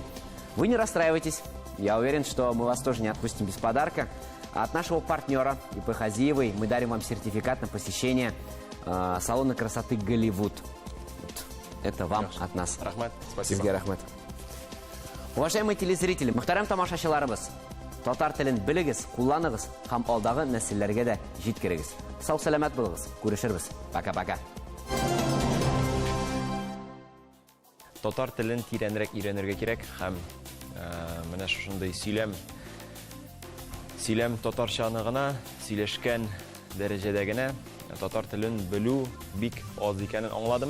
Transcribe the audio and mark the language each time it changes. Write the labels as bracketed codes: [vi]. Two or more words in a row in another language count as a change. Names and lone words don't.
[ru] Вы не расстраивайтесь. Я уверен, что мы вас тоже не отпустим без подарка. А от нашего партнера ИП Хазиевой мы дарим вам сертификат на посещение салона красоты «Голливуд». Это вам от нас. [tt] Рахмат, спасибо. [ky] Сизге рахмат. [ru] Уважаемые телезрители, [tt] мөхтәрәм тамашачыларыбыз, татар телен белегез, кулланыгыз һәм алдагы нәселләргә дә җиткерегез. Сау сәламәт булыгыз. Күрешербез. Пока-пока. Татар телен тирәнрәк өйрәнергә кирәк һәм менә шушындай сөйләм татарчаны гына сөйләшкән дәрәҗәдә генә татар телен белү бик аз икәнен аңладым.